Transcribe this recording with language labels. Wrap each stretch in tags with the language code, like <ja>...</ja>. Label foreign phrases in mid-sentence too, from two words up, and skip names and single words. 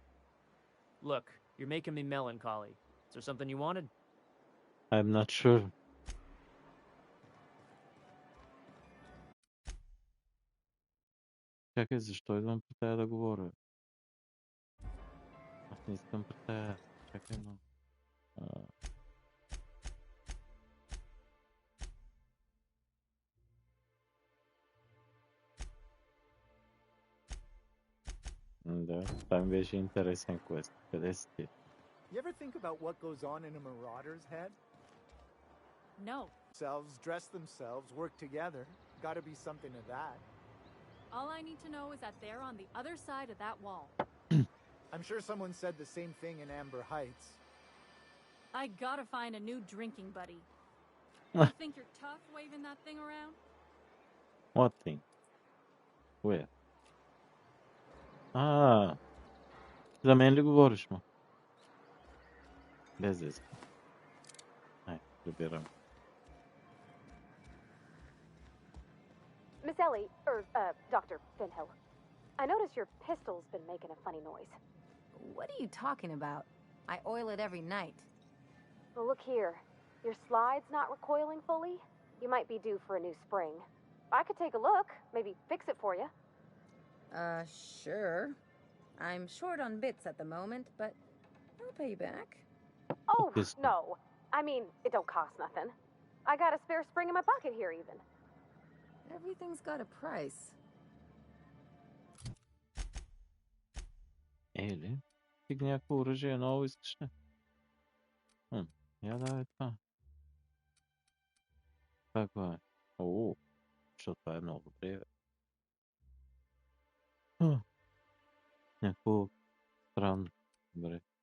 <en>Look, you're making me melancholy. Is there something you wanted? I'm not sure.</en> <bg>Чакай, защо идвам по тая да говоря? Аз не искам по тая. Чакай много. Да, там беше интересен квест. Къде си ти?</bg> <en>You ever think about what goes on in a marauder's head? No. Selves dress themselves, work together. Gotta be something to that. All I need to know is that they're on the other side of that wall. I'm sure someone said the same thing in Amber Heights. I gotta find a new drinking buddy. You think you're tough waving that thing around? What thing? Where?</en> <bg>За мен ли говориш, ма? Без да искам. Ай, разбирам.</bg> <en>Miss Ellie, Dr. Finhill, I notice your pistol's been making a funny noise. What are you talking about? I oil it every night. Well, look here. Your slide's not recoiling fully. You might be due for a new spring. I could take a look, maybe fix it for you. Sure. I'm short on bits at the moment, but I'll pay you back. Oh, no. I mean, it don't cost nothing. I got a spare spring in my pocket here, even. Everything's got a price.</en> <bg>Ели? Стига някакво оръжие ново искаш ли? Я давай това. Това е? О, защото това е много добре. Някакво странно. Добре.</bg>